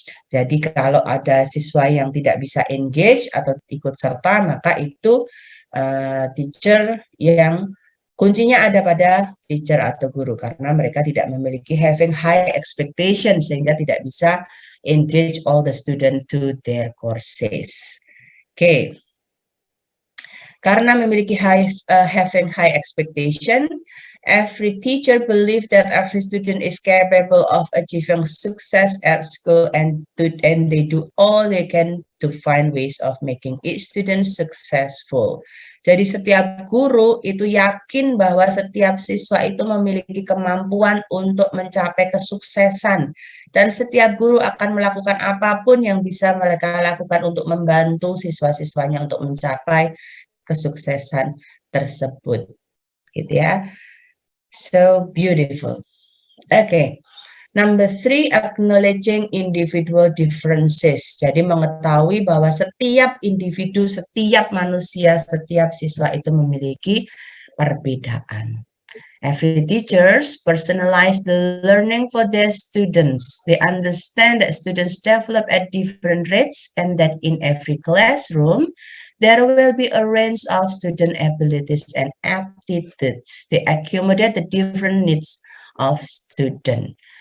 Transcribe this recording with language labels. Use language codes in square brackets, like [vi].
[id] Jadi kalau ada siswa yang tidak bisa engage atau ikut serta, maka itu teacher yang kuncinya ada pada teacher atau guru, karena mereka tidak memiliki [en] having high expectation [id] sehingga tidak bisa [en] engage all the student to their courses. Oke. [id] Karena memiliki [en] having high expectation, every teacher believes that every student is capable of achieving success at school and they do all they can to find ways of making each student successful. [id] Jadi setiap guru itu yakin bahwa setiap siswa itu memiliki kemampuan untuk mencapai kesuksesan, dan setiap guru akan melakukan apapun yang bisa mereka lakukan untuk membantu siswa-siswanya untuk mencapai kesuksesan tersebut, gitu ya. [en] So beautiful. Okay. Number 3, acknowledging individual differences. [id] Jadi mengetahui bahwa setiap individu, setiap manusia, setiap siswa itu memiliki perbedaan. [en] Every teachers personalize the learning for their students. They understand that students develop at different rates and that in every classroom, there will be a range of student abilities and aptitudes. They accommodate the different needs of student.